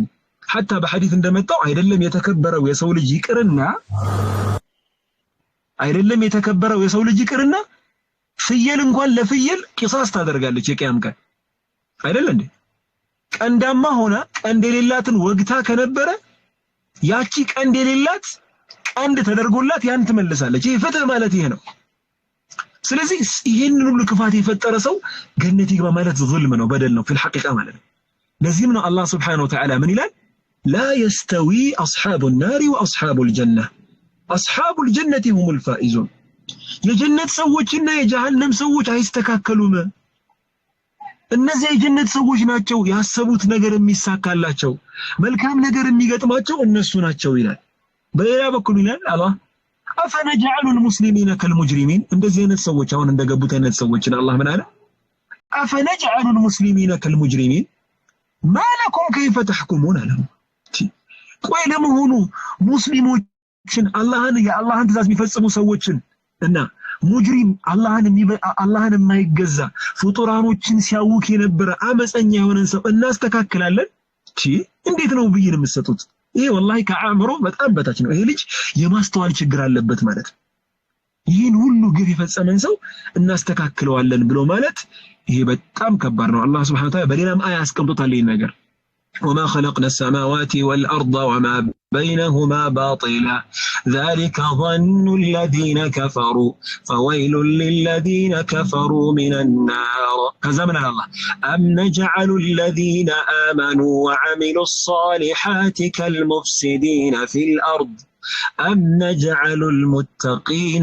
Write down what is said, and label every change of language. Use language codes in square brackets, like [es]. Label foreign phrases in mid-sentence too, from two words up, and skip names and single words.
[am] حتى በሐዲስ እንደመጣው አይደለም የተከበረው የሰው ልጅ ይቅርና ፍየል እንኳን ለፍየል ቂሳስ ታደርጋለች የቂያም ቀን አይደል እንዴ? ቀንዳማ ሆና ቀንድ የሌላትን ወግታ ከነበረ ያቺ ቀንድ የሌላት ቀንድ ተደርጎላት ያን ትመልሳለች። ይሄ ፍትህ ማለት ይሄ ነው። ስለዚህ ይሄንን ሁሉ ክፋት የፈጠረ ሰው ገነት ይግባ ማለት ዙልም ነው፣ በደል ነው [ar] في الحقيقة [am] ማለት ነው። ለዚህም ነው አላህ [ar] سبحانه وتعالى [am] ምን ይላል? [ar] لا يستوي أصحاب النار وأصحاب الجنة أصحاب الجنة هم الفائزون [am] የጀነት ሰዎችና የጀሃነም ሰዎች አይስተካከሉም። እነዚህ የጀነት ሰዎች ናቸው ያሰቡት ነገር የሚሳካላቸው መልካም ነገር የሚገጥማቸው እነሱ ናቸው ይላል። በሌላ በኩል ይላል አላህ [ar] أفنجعل المسلمين كالمجرمين [am] እንደዚህ አይነት ሰዎች አሁን እንደገቡት አይነት ሰዎችን አላህ ምን አለ? [ar] أفنجعل المسلمين كالمجرمين ما لكم كيف تحكمون لهم [am] ቆይ ለመሆኑ ሙስሊሞችን የአላህን ትእዛዝ የሚፈጽሙ ሰዎችን እና ሙጅሪም አላህን የማይገዛ ፍጡራኖችን ሲያውክ የነበረ አመፀኛ የሆነን ሰው እናስተካክላለን? እንዴት ነው ብይን የምትሰጡት? ይሄ ወላሂ ከአእምሮ በጣም በታች ነው። ይሄ ልጅ የማስተዋል ችግር አለበት ማለት ነው። ይህን ሁሉ ግፍ የፈጸመን ሰው እናስተካክለዋለን ብሎ ማለት ይሄ በጣም ከባድ ነው። አላህ [ar] سبحانه و Ta'ala [am] በሌላም አያ አስቀምጦታል ይሄን ነገር [ar] وما خلقنا السماوات والأرض وما بينهما باطلا ذلك ظن الذين كفروا فويل للذين كفروا من النار كذا من الله أم نجعل الذين آمنوا وعملوا الصالحات كالمفسدين في الأرض أم نجعل المتقين